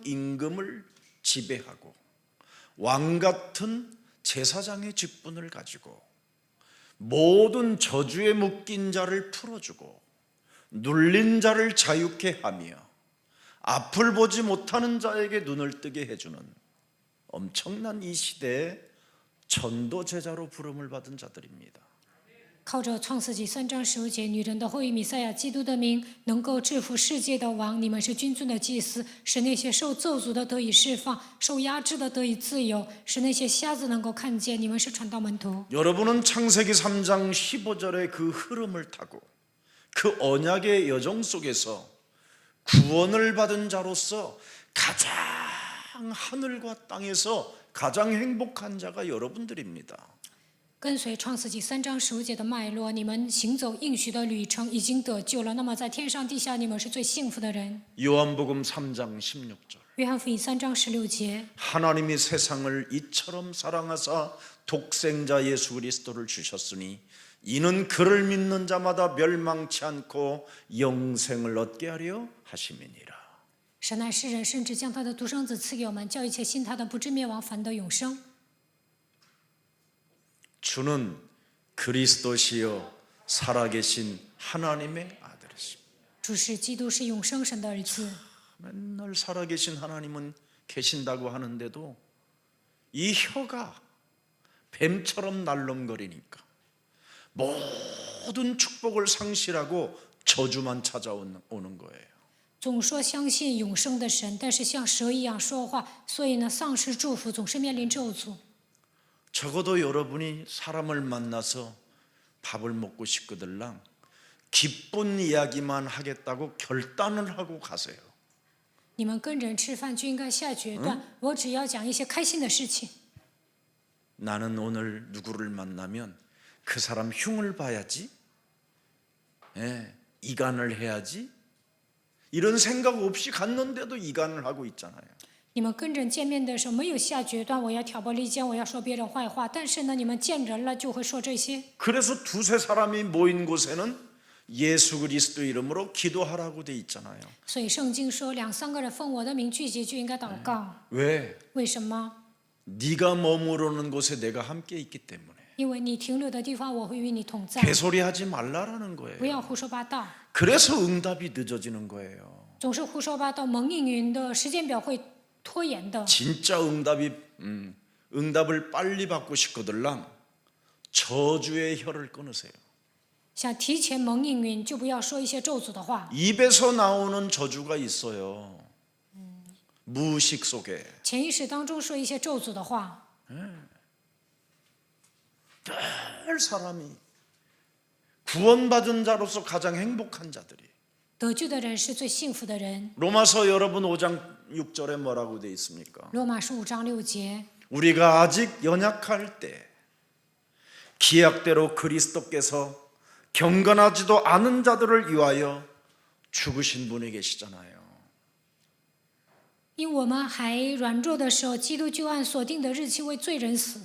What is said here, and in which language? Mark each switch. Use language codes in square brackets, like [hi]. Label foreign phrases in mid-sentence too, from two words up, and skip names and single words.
[ko] 임금을 지배하고 왕 같은 제사장의 직분을 가지고 모든 저주에 묶인 자를 풀어주고 눌린 자를 자유케 하며 앞을 보지 못하는 자에게 눈을 뜨게 해주는 엄청난 이 시대의 전도 제자로 부름을 받은 자들입니다. [zh] 靠着创世纪3章15节，女人的后裔弥赛亚基督的名，能够制服世界的王。你们是君尊的祭司，使那些受咒诅的得以释放，受压制的得以自由，使那些瞎子能够看见。你们是传道门徒。 [ko] 여러분은 창세기 3장 15절의 그 흐름을 타고 그 언약의 여정 속에서 구원을 받은 자로서 가장 하늘과 땅에서 가장 행복한 자가 여러분들입니다. [zh] 跟随创世纪3章15节的脉络，你们行走应许的旅程，已经得救了。那么在天上地下，你们是最幸福的人。 [ko] 요한복음 3장 16절 [zh] 约翰福音3章16节， [ko] 하나님이 세상을 이처럼 사랑하사 독생자 예수 그리스도를 주셨으니 이는 그를 믿는 자마다 멸망치 않고 영생을 얻게 하려 하심이니라. [zh] 神爱世人，甚至将他的独生子赐给我们，叫一切信他的不至灭亡，反得永生。 [ko] 주는 그리스도시요 살아계신 하나님의 아들이십니다. [zh] 主是基督，是永生神的儿子。 [ko] 맨날 살아계신 하나님은 계신다고 하는데도 이 혀가 뱀처럼 날름거리니까 모든 축복을 상실하고 저주만 찾아오는 거예요. [zh] 总说相信永生的神，但是像蛇一样说话，所以呢，丧失祝福，总是面临咒诅。 [ko] 적어도 여러분이 사람을 만나서 밥을 먹고 싶거들랑 기쁜 이야기만 하겠다고 결단을 하고 가세요. [zh] 你们跟人吃饭就应该下决断，我只要讲一些开心的事情。 [ko] 나는 오늘 누구를 만나면 그 사람 흉을 봐야지, 이간을 해야지, 이런 생각 없이 갔는데도 이간을 하고 있잖아요. [zh] 你们跟人见面的时候没有下决断，我要挑拨离间，我要说别人坏话，但是呢，你们见人了就会说这些。 [ko] 그래서 두세 사람이 모인 곳에는 예수 그리스도 이름으로 기도하라고 돼 있잖아요. [zh] 所以圣经说，两三个人奉我的名聚集，就应该祷告。 [ko] 왜? [zh] 为什么？ [ko] 네가 머무르는 곳에 내가 함께 있기 때문에. [zh] 因为你停留的地方，我会与你同在。 [ko] 개소리하지 말라라는 [zh] 不 [ko] 거예요. [zh] 要胡说八道， [ko] 그래서 응답이 늦어지는 거예요. [zh] 总是胡说八道，蒙应允的时间表会拖延的。 [ko] 진짜 응답을 빨리 받고 싶거들랑 저주의 혀를 끊으세요. [zh] 想提前蒙应允，就不要说一些咒诅的话。 [ko] 입에서 나오는 저주가 있어요. 무의식 속에. [zh] 潜意识当中说一些咒诅的话， [ko] 늘 사람이 구원받은 자로서 가장 행복한 자들이. [zh] 得救的人是最幸福的人。 [ko] 로마서 여러분 5장 6절에 뭐라고 돼 있습니까? [zh] 罗马书5章6节， [ko] 우리가 아직 연약할 때 기약대로 그리스도께서 경건하지도 않은 자들을 위하여 죽으신 분이 계시잖아요. [zh] 因我们还软弱的时候，基督就按所定的日期为罪人死。